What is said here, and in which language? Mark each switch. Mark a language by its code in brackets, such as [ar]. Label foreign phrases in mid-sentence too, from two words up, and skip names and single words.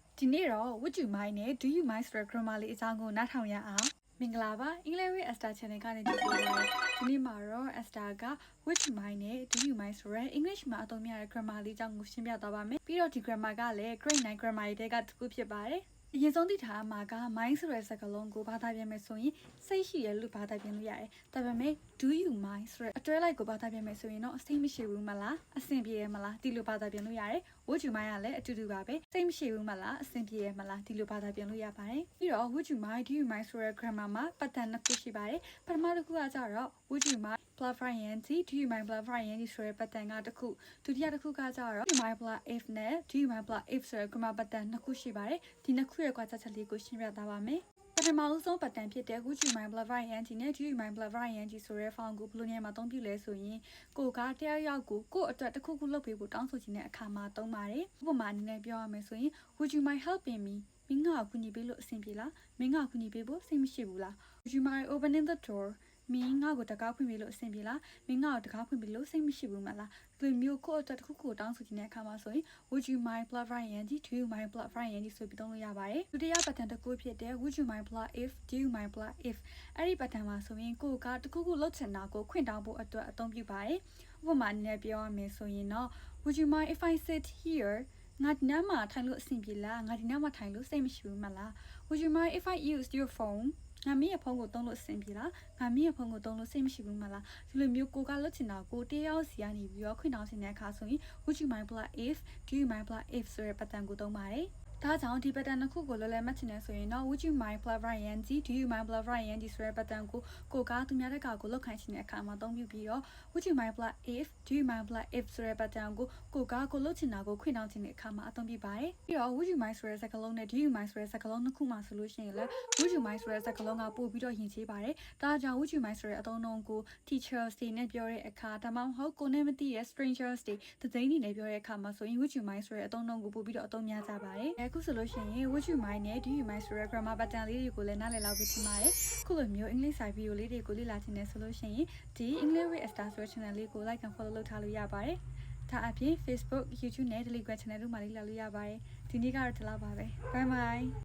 [my] ဒီနေ့တော့ [en] would you mind [my] နဲ့ [en] do you mind [my] ဆိုတဲ့ grammar လေးအကြောင်းကိုနားထောင်ရအောင်မင်္ဂလာပါ English with Esther Channel ကနေကြည့်ပါမယ်ဒီနေ့မှာတော့ Esther က [en] would you mind [my] နဲ့ [en] do you mind [my] ဆိုတဲ့ English မှာအသုံးများတဲ့ grammar လေးအကြောင်းကိုရှင်းပြသွားပါမယ်ပြီးတော့ဒီ grammar ကလည်း grade 9 grammar တွေထဲကတစ်ခုဖြစ်ပါတယ်အရင်ဆုံးသိထားမှာက mind ဆိုတဲ့စကားလုံးကိုဘာသာပြန်မယ်ဆိုရင်စိတ်ရှိရလို့ဘာသာပြန်လို့ရတယ်ဒါပေမဲ့ [en] do you mind [my] ဆိုတဲ့အတွဲလိုက်ကိုဘာသာပြန်မယ်ဆိုရင်တော့စိတ်မရှိဘူးမလားအဆင်ပြေရမလားဒီလိုဘာသာပြန်လို့ရတယ် [en] would you mind [my] ကလည်းအတူတူပါပဲစိတ်မရှိဘူးမလားအဆင်ပြေရမလားဒီလိုဘာသာပြန်လို့ရပါတယ်ပြီးတော့ [en] would you mind do you mind [my] ဆိုတဲ့ grammar မှာ pattern နှစ်ခုရှိပါတယ်ပ ထမတစ်ခုကကြတော့ [en] would you mind plus ing do you mind plus ing [my] ဆိုတဲ့ pattern ကတစ်ခုဒုတိယတစ်ခုကကြတော့ [en] do you mind plus if [my] နဲ့ [en] do you mind plus if [my] ဆိုတဲ့ [en] grammar pattern [my] နှစ်ခုရှိပါတယ်ဒီနှစ်ခုရဲ့ကွာခြားချက်လေးကိုရှင်းပြသွားပါမယ်ပထမဆုံး pattern ဖြစ်တဲ့ [en] would you mind plus ing [my] နဲ့ [en] do you mind plus ing [my] ဆိုတဲ့ form ကိုဘယ်လိုနေရာမှာသုံးပြလဲဆိုရင်ကိုကတယောက်ယောက်ကိုအတွက်တစ်ခုခုလုပ်ပေးဖို့တောင်းဆိုချင်တဲ့အခါမှာသုံးပါတယ်ဥပမာအနေနဲ့ပြောရမယ်ဆိုရင် [en] would you mind helping me [my] မင်းကကူညီပေးလို့အဆင်ပြေလားမင်းကကူညီပေးဖို့စိတ်မရှိ ဘူးလား [en] would you mind opening the door [my] မင်းငါ့ကိုတကားဖွင့်ပေးလို့အဆင်ပြေလားမင်းငါ့ကိုတကားဖွင့်ပေးလို့စိတ်မရှိဘူးမလားဒီမျိုးကိုအတွက်တစ်ခုခုတောင်းဆိုချင်တဲ့အခါမှာဆိုရင် [en] would you mind plus ing do you mind plus ing [my] ဆိုပြီးသုံးလို့ရပါတယ်ဒုတိယ pattern တစ်ခုဖြစ်တဲ့ [en] would you mind plus if do you mind plus if [my] အဲ့ဒီ pattern မှာဆိုရင်ကိုကတစ်ခုခုလုပ်ချင်တာကိုခွင့်တောင်းဖို့အတွက်အသုံးပြုပါတယ်ဥပမာအနေနဲ့ပြောရမယ်ဆိုရင် တော့ [en] would you mind if I sit here [my] ငါဒီနားမှာထိုင်လို့အဆင်ပြေလားငါဒီနားမှာထိုင်လို့စိတ်မရှိဘူးမလား [en] would you mind if I use your phone [my] ငါမင်းရဲ့ဖုန်းကိုသုံးလို့အဆင်ပြေလားငါမင်းရဲ့ဖုန်းကိုသုံးလို့စိတ်မရှိဘူးမလားဒီလိုမျိုးကိုကလွတ်ချင်တာကိုတယောက်စီကနေပြီးတော့ခွင့်တောင်းချင်တဲ့အခါဆိုရင် [en] would you mind plus if do you mind plus if [my] ဆိုတဲ့ pattern ကိုသုံးပါတယ်ဒါကြောင့်ဒီ pattern တစ်ခုကိုလွယ်လွယ်မှတ်ချင်တယ်ဆိုရင်တော့ [en] would you mind plus ing do you mind plus ing [my] ဆိုတဲ့ pattern ကိုကသူများတက်ကကိုလောက်ခိုင်းချင်တဲ့အခါမှာသုံးပြီးတော့ [en] would you mind plus if do you mind plus if [my] ဆိုတဲ့ pattern ကိုလောက်ချင်တာကိုခွင့်တောင်းချင်တဲ့အခါမှာအသုံးပြပါတယ်ပြီးတော့ [en] would you mind [my] ဆိုတဲ့စကားလုံးနဲ့ [en] do you mind [my] ဆိုတဲ့စကားလုံးနှစ်ခုမှာဆိုလို့ ရှိရင်လည်း [en] would you mind [my] ဆိုတဲ့စကားလုံးကပို့ပြီးတော့ယဉ်ကျေးပါတယ်ဒါကြောင့် [en] would you mind [my] ဆိုတဲ့အသုံးအနှုန်းကို teachers တွေနဲ့ပြောတဲ့အခါဒါမှမဟုတ်ကိုနဲ့မသိတဲ့ strangers တွေတသိန်းတွေနဲ့ပြောတဲ့အခါမှာဆိုရင် [en] would you mind [my] ဆိုတဲ့အသုံးအနှုန်းကိုပို့ပြီးတော့အသုံးများကြပါတယ်အခုဆိုလို့ရှိရင် [en] would you mind [my] နဲ့ [en] do you mind [my] ဆိုတဲ့ [en] grammar pattern [my] လေးတွေကိုလည်းနားလည်လောက်ပြီးထင်ပါတယ်ခုလိုမျိုး [en] English side video [my] လေးတွေကိုလေ့လာချင်တယ်ဆိုလို့ရှိရင်ဒီ English with Esther ဆိုတဲ့ channel လေးကို [en] like and follow [my] လုပ်ထားလို့ရပါတယ်ဒါအပြင် Facebook YouTube နဲ့ Telegram channel တို့မှာလေ့လာလို့ရပါတယ်ဒီနေ့ကတော့ဒီလောက်ပါပဲ [en] bye bye